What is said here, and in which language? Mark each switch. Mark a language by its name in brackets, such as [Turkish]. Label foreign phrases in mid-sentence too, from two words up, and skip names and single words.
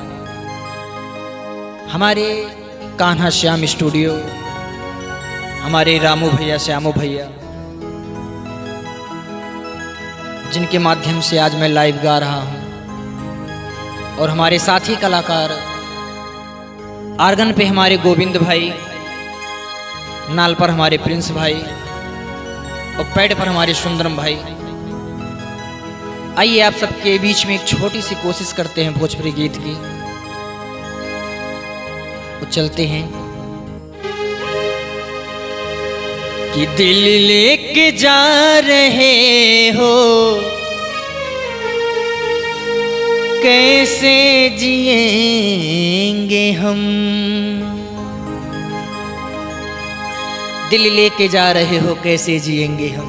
[Hindi] हमारे कान्हा श्याम स्टूडियो, हमारे रामू भैया, श्यामू भैया, जिनके माध्यम से आज मैं लाइव गा रहा हूँ, और हमारे साथी कलाकार आर्गन पे हमारे गोविंद भाई, नाल पर हमारे प्रिंस भाई और पैड पर हमारे सुंदरम भाई। आइए आप सबके बीच में एक छोटी सी कोशिश करते हैं भोजपुरी गीत की। वो चलते हैं कि दिल लेके जा रहे हो, कैसे जिएंगे हम। दिल लेके जा रहे हो, कैसे जिएंगे हम।